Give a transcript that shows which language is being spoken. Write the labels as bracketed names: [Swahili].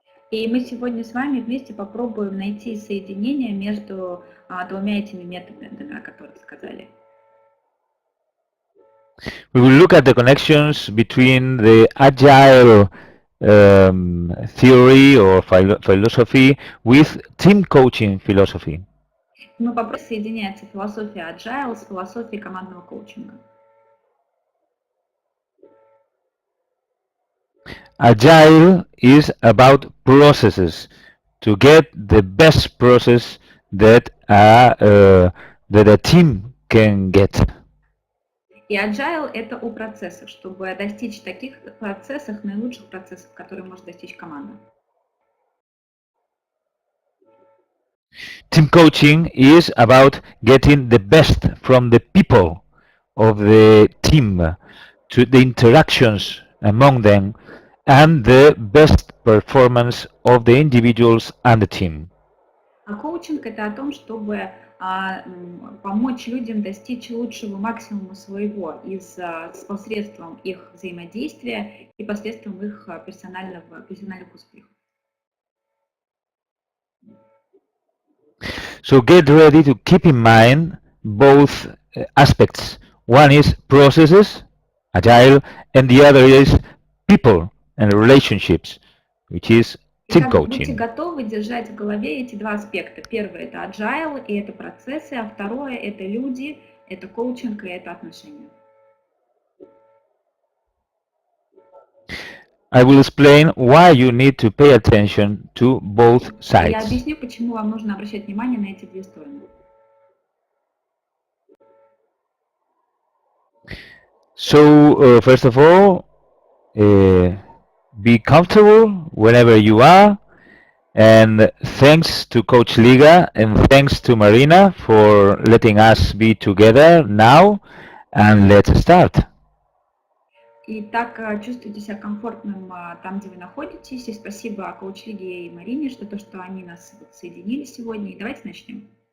[Russian] И мы сегодня с вами вместе попробуем найти соединение между двумя этими методами, о которых сказали. [English] We will look at the connections between the AGILE theory or philosophy with team coaching philosophy. [Russian] Мы попробуем соединять философию AGILE с философией командного коучинга. [English] AGILE is about processes, to get the best process that a team can get. [Russian] И AGILE – это о процессах, чтобы достичь таких процессов, наилучших процессов, которые может достичь команда. [English] Team coaching is about getting the best from the people of the team, to the interactions among them, and the best performance of the individuals and the team. [Russian] А коучинг – это о том, чтобы помочь людям достичь лучшего максимума своего посредством их взаимодействия и посредством их профессиональных успехов. [English] So get ready to keep in mind both aspects. One is processes, agile, and the other is people and relationships, which is team [Russian] Будьте [English] coaching. [Russian] готовы держать в голове эти два аспекта. Первое – это agile, и это процессы, а второе – это люди, это коучинг и это отношения. [English] I will explain why you need to pay attention to both [Russian] Я [English] sides. [Russian] объясню, почему вам нужно обращать внимание на эти две стороны. [English] So, first of all, be comfortable whenever you are, and thanks to Coach Liga and thanks to Marina for letting us be together now, and let's start. [Russian] Итак, чувствуйте себя комфортным там, где вы находитесь. И спасибо Коуч-лиге и Марине, что они нас соединили сегодня. И давайте начнем.